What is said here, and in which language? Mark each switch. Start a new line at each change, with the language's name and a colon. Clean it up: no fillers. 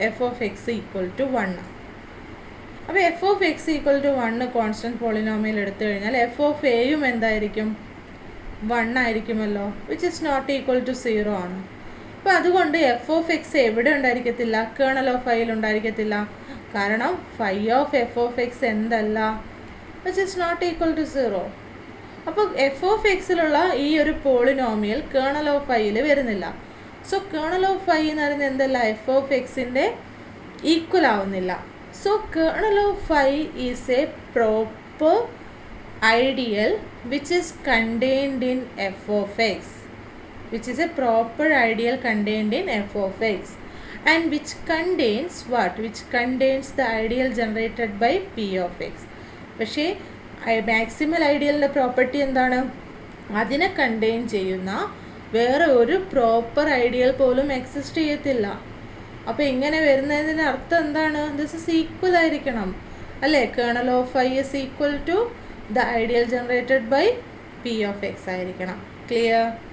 Malayalam: F of X equal to 1. അപ്പോൾ F of X equal to 1 constant polynomial എടുത്തു കഴിഞ്ഞാൽ F of എയും എന്തായിരിക്കും? 1 ആയിരിക്കുമല്ലോ,
English: which is not equal to 0
Malayalam: ആണ്. അപ്പോൾ അതുകൊണ്ട് എഫ് ഓഫ് എക്സ് എവിടെ ഉണ്ടായിരിക്കത്തില്ല? Kernel of ഫൈയിൽ ഉണ്ടായിരിക്കത്തില്ല.
English: കാരണം phi of f of x എന്തല്ല, which is not equal to 0.
Malayalam: അപ്പോൾ എഫ് ഓഫ് എക്സിലുള്ള ഈ ഒരു പോളിനോമിയൽ കേണൽ ഓഫ് ഫൈയിൽ വരുന്നില്ല. സോ കേണൽ ഓഫ് ഫൈ എന്ന് പറയുന്നത് എന്തല്ല, എഫ് ഓഫ് എക്സിൻ്റെ ഈക്വൽ ആവുന്നില്ല.
English: So kernel of phi is a proper ideal which is contained in F of X, which is a proper ideal contained in f of x, and which contains what? Which contains the ideal generated by p of x.
Malayalam: പക്ഷേ maximal ഐഡിയലിൻ്റെ property എന്താണ്, അതിനെ contain ചെയ്യുന്ന വേറെ ഒരു proper ideal പോലും exist ചെയ്യത്തില്ല. അപ്പോൾ ഇങ്ങനെ വരുന്നതിന് അർത്ഥം എന്താണ്,
English: this is equal
Malayalam: ആയിരിക്കണം അല്ലേ.
English: Kernel of phi is equal to the ideal generated by P of X ആയിരിക്കണം. Clear?